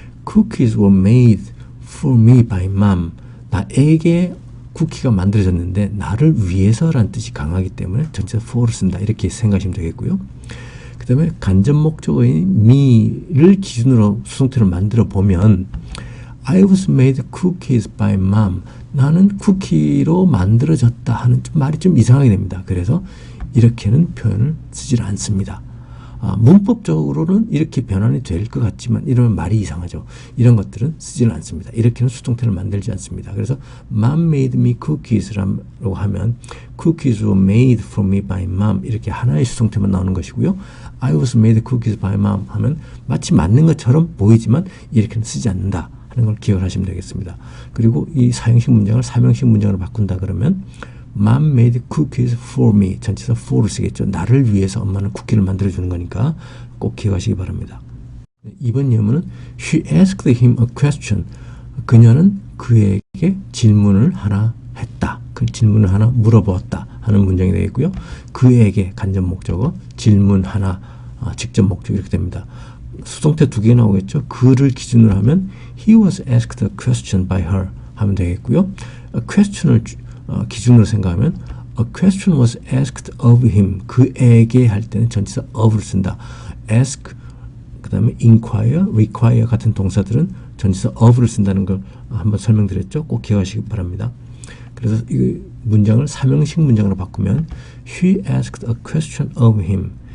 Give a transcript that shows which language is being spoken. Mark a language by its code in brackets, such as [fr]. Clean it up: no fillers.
[en] Cookies were made for me by mom. [ko] 나에게 쿠키가 만들어졌는데 나를 위해서라는 뜻이 강하기 때문에 전체 for를 쓴다, 이렇게 생각하시면 되겠고요. 그 다음에 간접 목적어인 me를 기준으로 수동태를 만들어 보면 [en] I was made cookies by mom. [ko] 나는 쿠키로 만들어졌다 하는 말이 좀 이상하게 됩니다. 그래서 이렇게는 표현을 쓰질 않습니다. 문법적으로는 이렇게 변환이 될 것 같지만 이러면 말이 이상하죠. 이런 것들은 쓰지는 않습니다. 이렇게는 수동태를 만들지 않습니다. [en] 그래서 Mom made me cookies [ko] 라고 하면 [en] Cookies were made for me by mom, [ko] 이렇게 하나의 수동태만 나오는 것이고요. [en] I was made cookies by mom [ko] 하면 마치 맞는 것처럼 보이지만 이렇게는 쓰지 않는다 하는 걸 기억을 하시면 되겠습니다. 그리고 이 사형식 문장을 삼형식 문장으로 바꾼다 그러면 [en] Mom made cookies for me. [ko] 전치사 for를 쓰겠죠. 나를 위해서 엄마는 쿠키를 만들어주는 거니까 꼭 기억하시기 바랍니다. 이번 예문은 [en] She asked him a question. [ko] 그녀는 그에게 질문을 하나 했다. 그 질문을 하나 물어보았다 하는 문장이 되겠고요. 그에게 간접 목적어, 질문 하나 직접 목적어 이렇게 됩니다. 수동태 두 개 나오겠죠. 그를 기준으로 하면 [en] He was asked a question by her [ko] 하면 되겠고요. [en] question을 [ko] 기준으로 생각하면 [en] a question was asked of him. [ko] 그에게 할 때는 전치사 of를 쓴다. ask, 그 다음에 inquire, require 같은 동사들은 전치사 of를 쓴다는 걸 한번 설명드렸죠. 꼭 기억하시기 바랍니다. 그래서 이 문장을 삼형식 문장으로 바꾸면 [en] She asked a question of him.